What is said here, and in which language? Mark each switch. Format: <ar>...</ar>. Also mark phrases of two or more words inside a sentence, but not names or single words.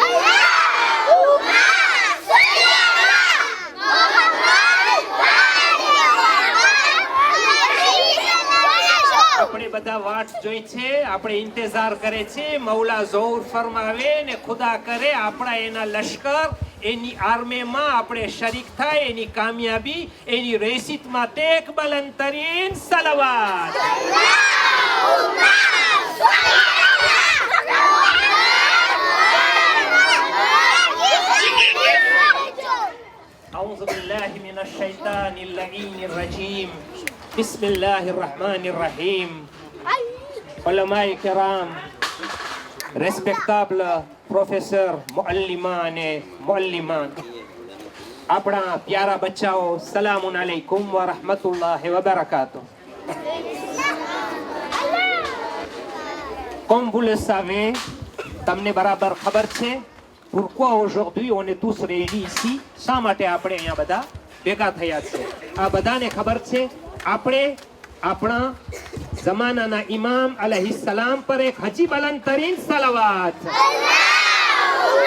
<gu>આપણે બધા વાટ જોઈ છે, આપણે ઇંતજાર કરે છે, મૌલા ઝોહર ફરમાવે ને ખુદા કરે આપણા એના લશ્કર એની આર્મીમાં આપણે શરીક થાય, એની કામયાબી એની રેસીત માટે એક બલંદતરીન સલવાત.</gu> <ar>أعوذ بالله من الشيطان اللعين الرجيم. بسم الله الرحمن الرحيم.</ar> <ur>علماء کرام،</ur> <gu>ریسپیکٹابل પ્રોફેસર, મુઅલ્લિમાન અને મુઅલ્લિમાત, આપણા પ્યારા બચ્ચાઓ,</gu> <ar>سلام عليكم ورحمة الله وبركاته.</ar> <fr>Comme vous le savez,</fr> <gu>તમને બરાબર ખબર છે</gu> <fr>pourquoi aujourd'hui on est tous réunis ici,</fr> <gu>શા માટે આપણે અહીંયા બધા ભેગા થયા છે. આ બધાને ખબર છે આપણે આપણા જમાનાના ઇમામ અલૈહિસ્સલામ પર એક હજી બલંદતરીન સલાવત.</gu>